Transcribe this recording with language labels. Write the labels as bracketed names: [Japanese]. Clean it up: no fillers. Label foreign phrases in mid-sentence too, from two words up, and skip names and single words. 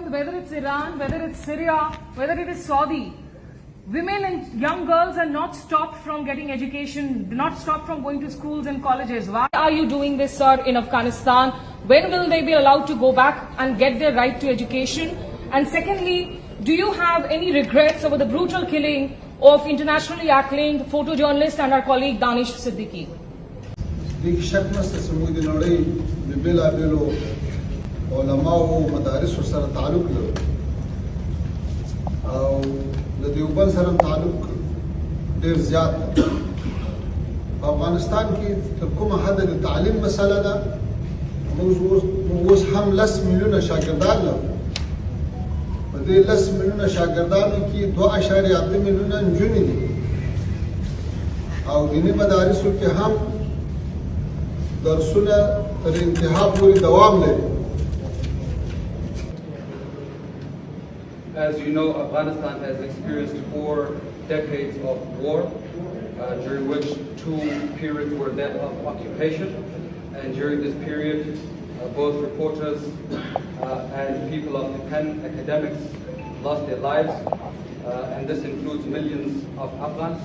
[English] whether it's Iran, whether it's Syria, whether it is Saudi, women and young girls are not stopped from getting education, not stopped from going to schools and colleges. Why are you doing this, sir, in Afghanistan? When will they be allowed to go back and get their right to education? And secondly, do you have any regrets over the brutal killing of internationally acclaimed photojournalist and our colleague Danish Siddiqui? [Pashto] دې شک نشته چې موږ د نړۍ د بېلابېلو علماو او مدارسو سره تعلق لرو او له دیوبند سره تعلق ډېر زیات دی. په افغانستان کې تر کومه حده د تعلیم مسله ده، موږ اوس هم 10 میلیونه شاګردان لرو. په دې 10 میلیونه شاګردانو کې 2.8 میلیونه نجونې دي او دیني مدارسو کې هم درسونه تر انتها پورې دوام لري. [English] As you know, Afghanistan has experienced 4 decades of war, during which 2 periods were that of occupation. And during this period, both reporters and people of the pen, academics, lost their lives, and this includes millions of Afghans.